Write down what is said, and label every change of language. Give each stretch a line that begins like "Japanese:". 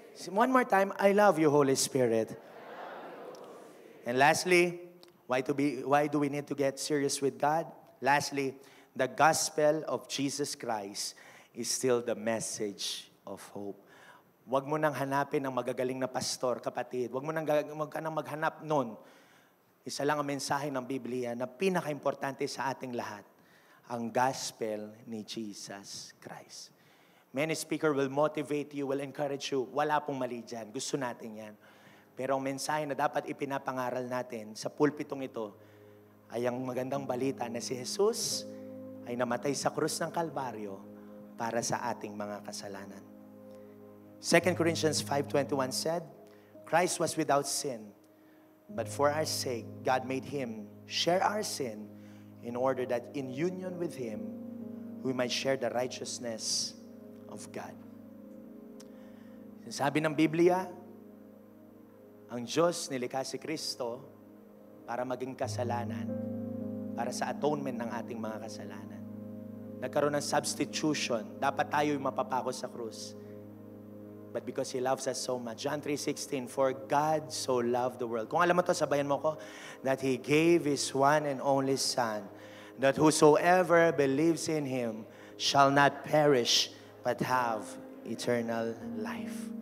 English: One more time, I love you, Holy Spirit. And lastly, why do we need to get serious with God? Lastly, the gospel of Jesus Christ is still the message of hope.
Filipino: Huwag mo nang hanapin ang magagaling na pastor, kapatid. Huwag ka nang maghanap nun. Isa lang ang mensahe ng Biblia na pinaka-importante sa ating lahat, ang gospel ni Jesus Christ.
English: Many speaker will motivate you, will encourage you.
Filipino: Wala pong mali dyan. Gusto natin yan. Pero ang mensahe na dapat ipinapangaral natin sa pulpitong ito ay ang magandang balita na si Jesus ay namatay sa krus ng Kalbaryo para sa ating mga kasalanan.
English: 2 Corinthians 5:21 said, Christ was without sin, but for our sake, God made Him share our sin in order that in union with Him, we might share the righteousness of God.
Filipino: Sabi ng Biblia, ang Diyos nilikha si Kristo para maging kasalanan, para sa atonement ng ating mga kasalanan. Nagkaroon ng substitution. Dapat tayo'y mapapako sa krus.
English: But because He loves us so much. John 3:16, for God so loved the world.
Filipino: Kung alam mo to, sabayan mo ko,
English: that He gave His one and only Son, that whosoever believes in Him shall not perish, but have eternal life.